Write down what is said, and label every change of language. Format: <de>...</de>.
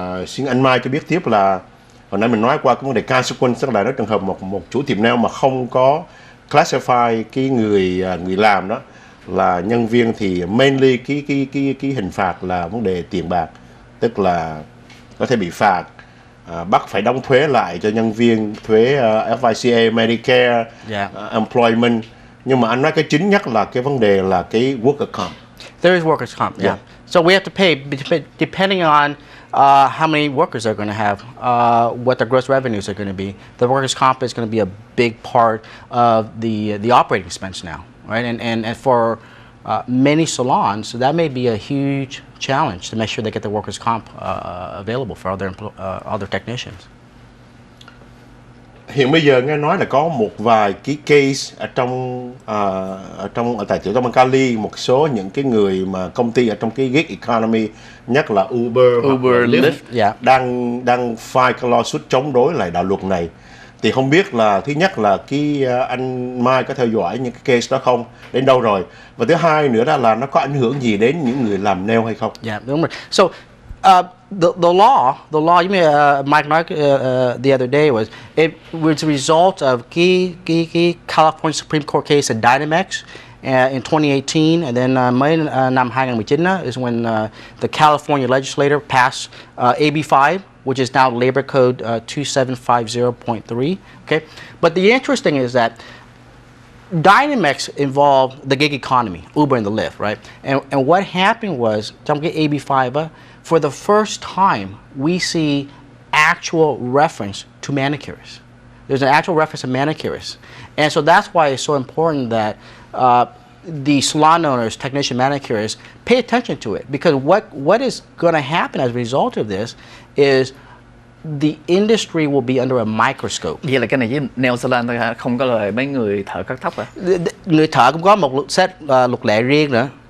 <vi>Xin anh Mai cho biết tiếp là hồi nãy mình nói qua cái vấn đề consequence, tức là nói trường hợp một chủ tiệm nail mà không có classify cái người làm đó là nhân viên thì mainly cái hình phạt là vấn đề tiền bạc, tức là có thể bị phạt, bắt phải đóng thuế lại cho nhân viên, thuế FICA, Medicare, employment. Nhưng mà anh nói cái chính nhất là cái vấn đề là cái worker comp.</vi> <en>There is workers' comp, yeah. So we have to pay depending on how many workers they're going to have, what their gross revenues are going to be. The workers' comp is going to be a big part of the operating expense now, right? And for many salons, that may be a huge challenge to make sure they get the workers' comp available for all their technicians.</en> <vi>Hiện bây giờ nghe nói là có một vài cái case ở tại tiểu bang Cali, một số những cái người mà công ty ở trong cái gig economy, nhất là Uber Lyft, đang file cái lawsuit chống đối lại đạo luật này. Thì không biết là thứ nhất là anh Mai có theo dõi những cái case đó không, đến đâu rồi, và thứ hai nữa là nó có ảnh hưởng gì đến những người làm nail hay không? Đúng rồi.</vi> <en>So the law, you mean Mike nói the other day it was a result of cái California Supreme Court case in Dynamex in 2018, and then</en> <vi>mấy năm</vi> <en>2019 is when the California legislature passed AB5, which is now Labor Code 2750.3. Okay, but the interesting is that Dynamex involved the gig economy, Uber and the Lyft, right? And what happened was,</en> <vi>trong cái</vi> <en>AB5, for the first time, we see actual reference to manicurists. There's an actual reference to manicurists. And so that's why it's so important that the salon owners, technician manicurists, pay attention to it. Because what is going to happen as a result of this is the industry will be under a microscope.</en> <vi>Vậy là cái này với nail salon thôi hả? Không có lời mấy người thợ cắt tóc hả? Người thợ cũng có một set luật lệ riêng nữa.</vi>